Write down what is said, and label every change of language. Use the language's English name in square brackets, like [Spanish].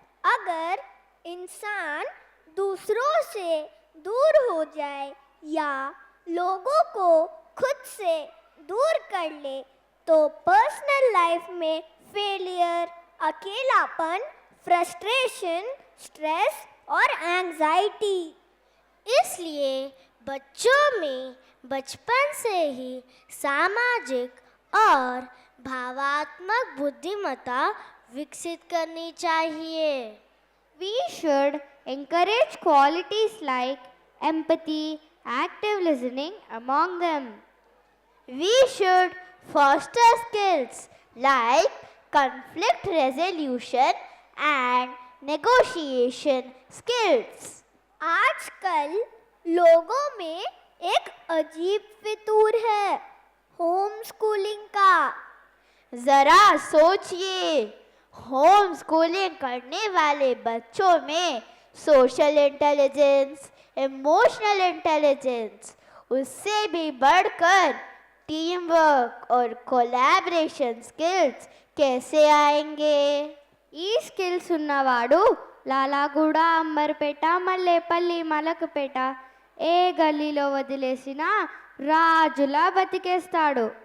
[Hindi] अगर इंसान दूसरों से दूर हो जाए या लोगों को खुद से दूर कर ले, तो पर्सनल लाइफ में फेलियर, अकेलापन, फ्रस्ट्रेशन, स्ट्रेस और एंजाइटी। इसलिए बच्चों में बचपन से ही सामाजिक और भावात्मक बुद्धिमत्ता विकसित करनी चाहिए। [English] We should encourage qualities like empathy, active listening among them. We should foster skills like conflict resolution and negotiation skills. [Hindi] आजकल लोगों में एक अजीब फितूर है होम स्कूलिंग का। जरा सोचिए, होम स्कूलिंग करने वाले बच्चों में सोशल इंटेलिजेंस, इमोशनल इंटेलिजेंस, उससे भी बढ़कर टीम वर्क और कोलैबोरेशन स्किल्स कैसे आएंगे? [Telugu] ఈ స్కిల్స్ ఉన్నవాడు లాలాగూడ, అంబర్పేట, మల్లేపల్లి, మలకపేట ఏ గల్లీలో వదిలేసినా రాజులా బతికేస్తాడు.